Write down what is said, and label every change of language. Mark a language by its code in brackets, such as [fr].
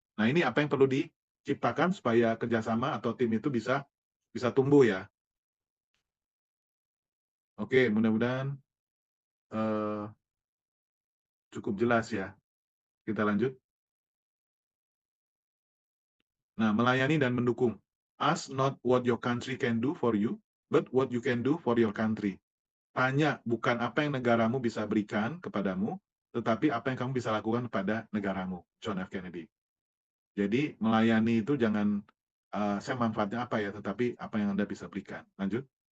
[id] Nah, ini apa yang perlu diciptakan supaya kerjasama atau tim itu bisa bisa tumbuh ya. Oke, mudah-mudahan eh, cukup jelas ya. Kita lanjut. Nah, melayani dan mendukung. [en] Ask not what your country can do for you, but what you can do for your country. [id] Tanya bukan apa yang negaramu bisa berikan kepadamu, tetapi apa yang kamu bisa lakukan kepada negaramu. John F. Kennedy. Jadi melayani itu jangan saya manfaatnya apa ya, tetapi apa yang Anda bisa berikan. Lanjut.